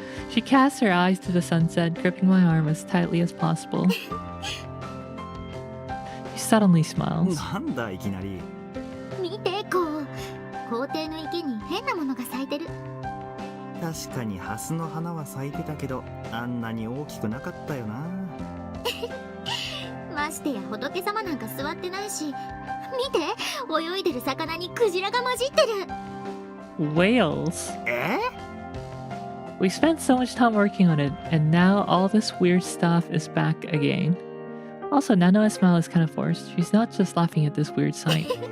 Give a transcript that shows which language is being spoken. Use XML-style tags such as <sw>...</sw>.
<en>She casts her eyes to the sunset, gripping my arm as tightly as possible. She suddenly smiles.</en> <ja>なんだいきなり。見てこう、校庭の池に変なものが咲いてる。確かにハスの花は咲いてたけど、あんなに大きくなかったよな。ましてや仏様なんか座ってないし、見て、泳いでる魚にクジラが混じってる。</ja> <en>Whales.</en> <ja>え？</ja> <en>We spent so much time working on it, and now all this weird stuff is back again. Also, Nanoha's smile is kind of forced. She's not just laughing at this weird sight.</en>